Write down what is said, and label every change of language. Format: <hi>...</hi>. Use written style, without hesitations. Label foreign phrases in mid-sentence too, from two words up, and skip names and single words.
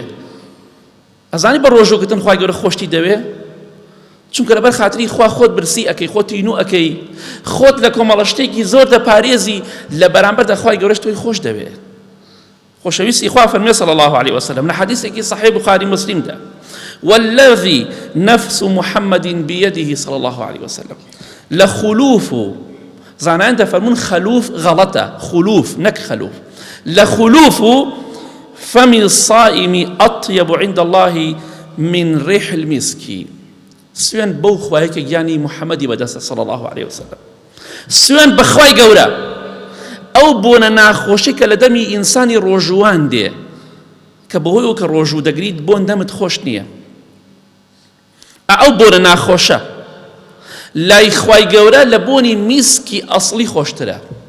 <ckb>ئەزانی بە ڕۆژوگرتن خوای گەورە خۆشتی دەوێ؟ چونکە لەبەر خاتری خوا خۆت برسی ئەەکەی، خۆت تینوو ئەەکەی، خۆت لە کۆمەڵە شتێکی زۆر دەپارێزی، لە بەرامبەردا خوای گەورەش تۆی خۆش دەوێ. خۆشەویستی خوا فەرمێ</ckb> <ar>صلی الله عليه وسلم</ar> <ckb>لە حەدیثێکی صحیح بخاری مسلمدا</ckb> <ar>والذي نفس محمد بيده صلى الله عليه وسلم لخلوف،</ar> <ckb>زانان دەفەرمون خەلوف غەڵەتە، خلوف نەک خەلوف،</ckb> <ar>لخلوف فم الصائم أطيب عند الله من ريح المسك.</ar> <ckb>سوێن بەو خوایەکە گیانی محەممەدی بەدەستە</ckb> <ar>صلی الله عليه وسلم.</ar> <ckb>سوێن بە خوای گەورە ئەو بۆنە ناخۆشی کە لە دەمی ئینسانی ڕۆژوان دێ، کە بەهۆی ئەو کە ڕۆژوو دەگریت بۆن دەمت خۆش نییە. ئەو بۆنە ناخۆشە لای خوای گەورە لە بۆنی میسکی ئەسڵی خۆشترە.</ckb>